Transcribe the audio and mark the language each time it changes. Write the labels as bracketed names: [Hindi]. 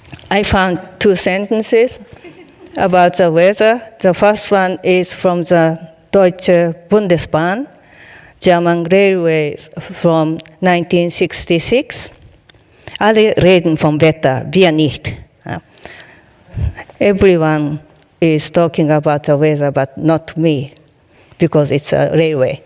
[English] I found two sentences about the weather. The first one is from the Deutsche Bundesbahn, German Railways from 1966. [German] Alle reden vom Wetter, wir nicht. [English] Everyone is talking about the weather, but not me, because it's a railway.